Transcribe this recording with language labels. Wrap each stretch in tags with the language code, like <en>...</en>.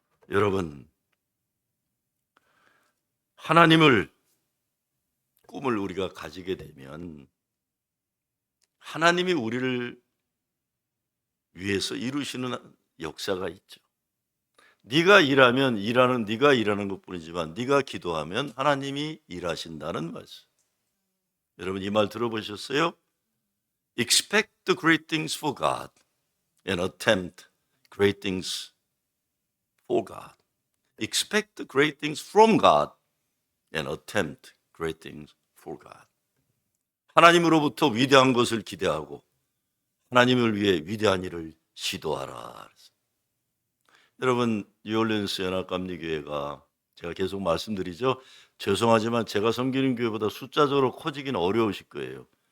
<ko>여러분, 하나님을 꿈을 우리가 가지게 되면 하나님이 우리를 위해서 이루시는 역사가 있죠. 네가 일하는 것뿐이지만 네가 기도하면 하나님이 일하신다는 말씀. 여러분, 이 말 들어보셨어요?</ko> <en>Expect the great things for God and attempt great things for God. Expect the great things from God and attempt great things for God.</en> <ko>하나님으로부터 위대한 것을 기대하고 하나님을 위해 위대한 일을 시도하라. 여러분, 뉴올리언스 연합감리교회가 제가 계속 말씀드리죠. 죄송하지만 제가 섬기는 교회보다 숫자적으로 커지기는 어려우실 거예요.</ko>